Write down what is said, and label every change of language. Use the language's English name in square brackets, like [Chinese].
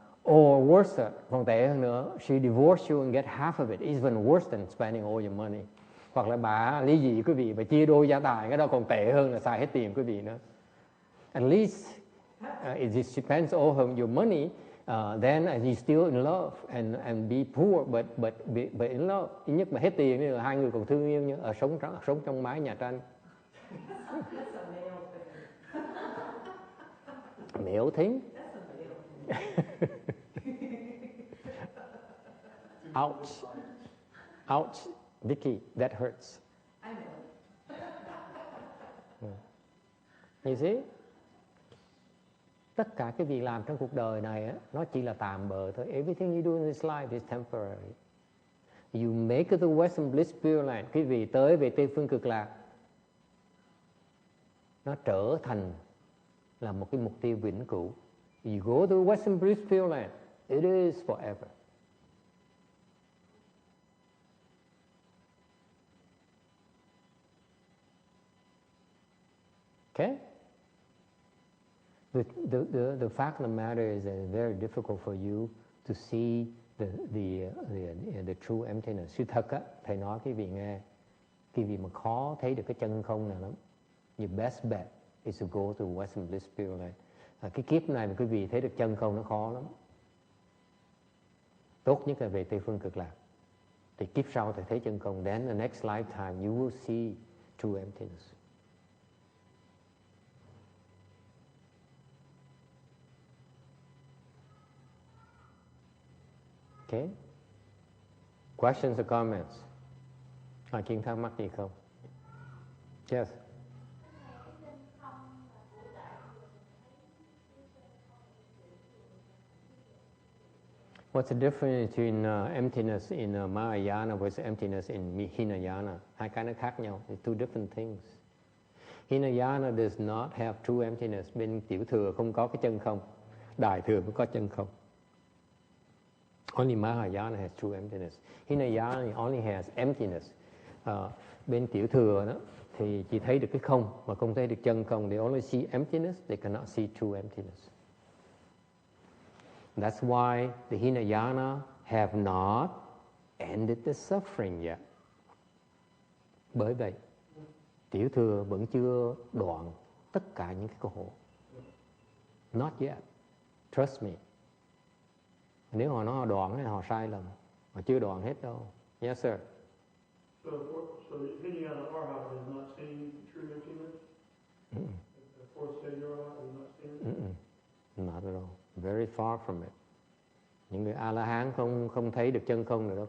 [English] Or worse, [Vietnamese] còn tệ hơn nữa, [English] she divorced you and get half of it, even worse than spending all your money. [Vietnamese] Hoặc là bà ly dị quý vị và chia đôi gia tài, cái đó còn tệ hơn là xài hết tiền quý vị nữa. [English] At least it depends all on your money. Then you still in love and be poor but in love. [Vietnamese] Ít nhất mà hết tiền thì hai người còn thương yêu như sống trong mái nhà tranh. [English] Male thing. Ouch. Ouch. Vicky, that hurts. I know. You see? [Vietnamese] Tất cả cái việc làm trong cuộc đời này á, nó chỉ là tạm bợ thôi. [English] Everything you do in this life is temporary. You make it to Western Bliss Pure Land. [Vietnamese] Quý vị tới về Tây Phương Cực Lạc, nó trở thành là một cái mục tiêu vĩnh cửu. [English] You go to Western Bliss Pure Land, it is forever. Okay? The fact of the matter is that it's very difficult for you to see the true emptiness. [Vietnamese] Sự thật á, thầy nói quý vị nghe, quý vị mà khó thấy được cái chân không này lắm. [English] Your best bet is to go to Western Bliss Pure Land. [Vietnamese] Cái kiếp này mà quý vị thấy được chân không nó khó lắm. Tốt nhất là về Tây Phương Cực Lạc. Thì kiếp sau thầy thấy chân không. [English] Then the next lifetime you will see true emptiness. Okay. Questions or comments? [Vietnamese] Ai Kiên thắc mắc gì không? [English] Yes. What's the difference between emptiness in Mahayana versus emptiness in Hinayana? [Vietnamese] Hai cái nó khác nhau. [English] It's two different things. Hinayana does not have true emptiness. [Vietnamese] Bên tiểu thừa không có cái chân không. Đại thừa mới có chân không. [English] Only Mahayana has true emptiness. Hinayana only has emptiness. [Vietnamese] Bên tiểu thừa đó thì chỉ thấy được cái không mà không thấy được chân không. [English] They only see emptiness. They cannot see true emptiness. That's why the Hinayana have not ended the suffering yet. [Vietnamese] Bởi vậy, tiểu thừa vẫn chưa đoạn tất cả những cái khổ. [English] Not yet. Trust me. [Vietnamese] Nếu họ nói họ đoạn thì họ sai lầm. Họ chưa đoạn hết đâu. [English] Yes, sir. So Hinayana Arhat is not seeing true emptiness? The fourth stage Arhat is not seeing it? Not at all. Very far from it. [Vietnamese] Những người A-la-hán không thấy được chân không nữa đó.